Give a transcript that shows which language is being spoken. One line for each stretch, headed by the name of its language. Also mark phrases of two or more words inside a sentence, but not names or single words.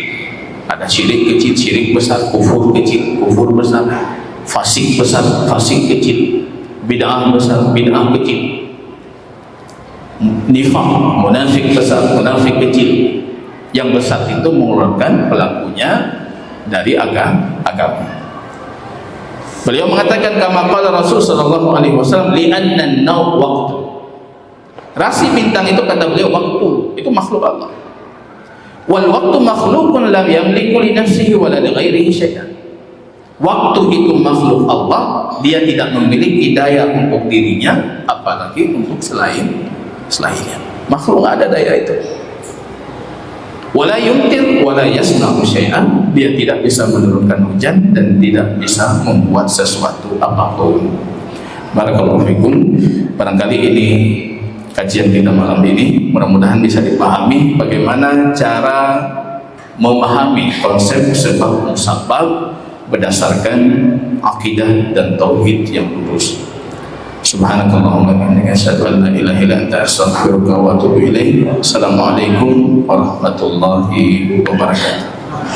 Indonesian: Ada syirik kecil, syirik besar, kufur kecil, kufur besar, fasik besar, fasik kecil, bid'ah besar, bid'ah kecil, nifaq, munafik besar, munafik kecil. Yang besar itu mengeluarkan pelakunya dari agama. Beliau mengatakan
Arabic: كما قال رسول صلى الله عليه وسلم، لأن النوء وقت,
Indonesian: Rasi bintang itu kata beliau waktu, itu makhluk Allah.
Arabic: والوقت مخلوق لم يملك لنفسه ولا لغيره شيئا.
Indonesian: Waktu itu makhluk Allah, dia tidak memiliki daya untuk dirinya, apalagi untuk selainnya. Makhluk nggak ada daya itu.
Arabic: ولا يمطر ولا يصنع شيئا,
Indonesian: dia tidak bisa menurunkan hujan dan tidak bisa membuat sesuatu apapun.
Arabic: بارك الله فيكم.
Indonesian: Barangkali ini kajian kita malam ini, mudah-mudahan bisa dipahami bagaimana cara memahami konsep sebab musabab berdasarkan akidah dan tauhid yang lurus.
Arabic: سبحانك اللهم وبحمدك أشهد أن لا إله إلا أنت أستغفرك وأتوب إليك. السلام عليكم ورحمة الله وبركاته.